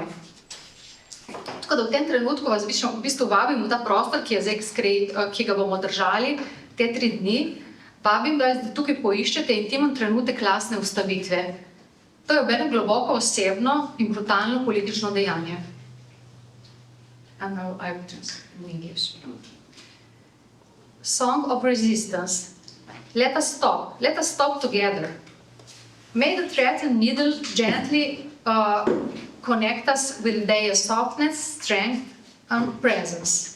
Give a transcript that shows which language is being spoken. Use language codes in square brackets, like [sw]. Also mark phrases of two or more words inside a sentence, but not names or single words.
[sl] Tako da v tem trenutku vas v bistvu vabim v ta prostor, ki ga bomo držali te 3 dni. Vabim, da tukaj poiščete intimen trenutek lastne ustavitve. To je obenem globoko osebno in brutalno politično dejanje. [en] And now I will translate in English. Song of resistance. Let us stop together. May the thread and needle gently connect us with their softness, strength, and presence.